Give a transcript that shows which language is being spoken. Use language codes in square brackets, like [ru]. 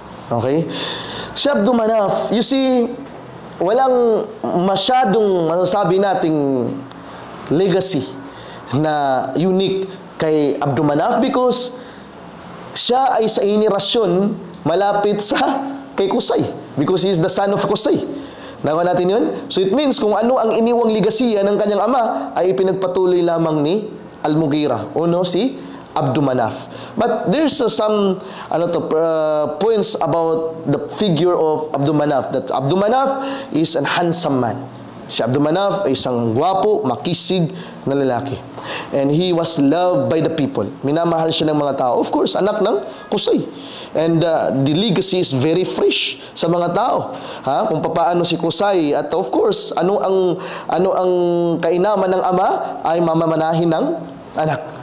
[tl] Okay? Si Abdul Manaf, you see, walang masyadong masasabi nating legacy na unique kay Abdul Manaf because siya ay sa henerasyon malapit kay Qusay [en] because he is the son of Qusay. [tl] Nakuha natin yun? So it means kung ano ang iniwang legasiya ng kanyang ama ay ipinagpatuloy lamang ni Al-Mughira si Abdul Manaf. [en] But there's some points about the figure of Abdul Manaf, that Abdul Manaf is an handsome man. [tl] Si Abdul Manaf ay isang gwapo, makisig na lalaki. [en] And he was loved by the people. [tl] Minamahal siya ng mga tao. Of course, anak ng Qusay. [en] And the legacy is very fresh [tl] sa mga tao. Kung paano si Qusay. At of course, ano ang kainaman ng ama ay mamamanahin ng anak.